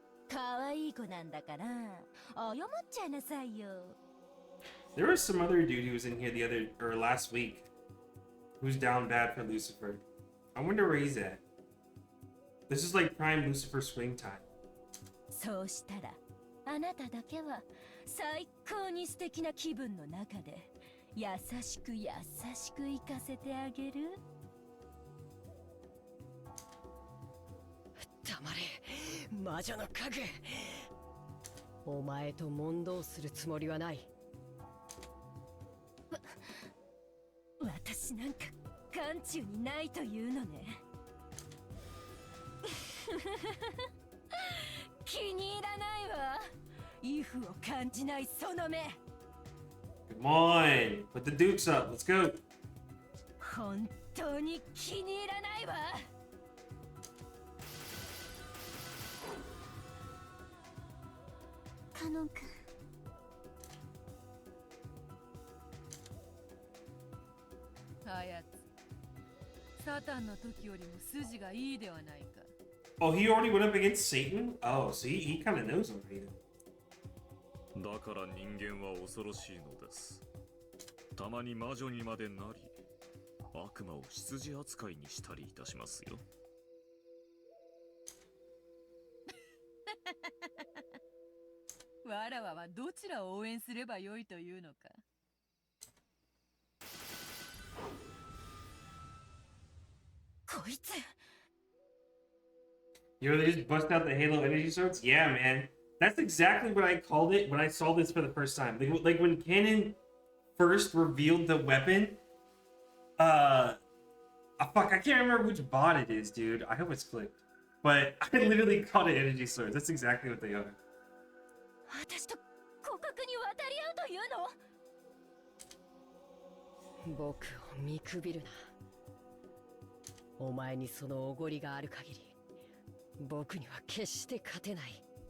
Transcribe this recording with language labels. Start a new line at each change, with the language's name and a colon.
Japanese: 可愛い子なんだから謝っちゃいなさいよ。
English: There was some other dude who was in here last week who's down bad for Lucifer. I wonder where he's at. This is like prime Lucifer swing time.
Japanese: そうしたらあなただけは最高に素敵な気分の中で優しく優しく行かせてあげる。黙れ魔女の家具。お前と問答するつもりはない。私なんか眼中にないというのね。気に入らないわ。イフを感じないその目。
English: Come on, put the dukes up. Let's go.
Japanese: 本当に気に入らないわ。カノン君。あやつ、サタンの時よりも筋がいいではないか。
English: Oh, he already went up against Satan? Oh, see, he kind of knows already.
Japanese: だから人間は恐ろしいのです。たまに魔女にまでなり、悪魔を羊扱いにしたりいたしますよ。わらわはどちらを応援すればよいというのか。こいつ
English: You know, they just bust out the Halo energy swords? Yeah, man. That's exactly what I called it when I saw this for the first time. Like when Canon first revealed the weapon, fuck, I can't remember which bot it is, dude. I hope it's clicked. But I literally called it energy swords. That's exactly what they are.
Japanese: 私と互角に渡り合うというの？僕を見くびるな。お前にそのおごりがある限り、僕には決して勝てない。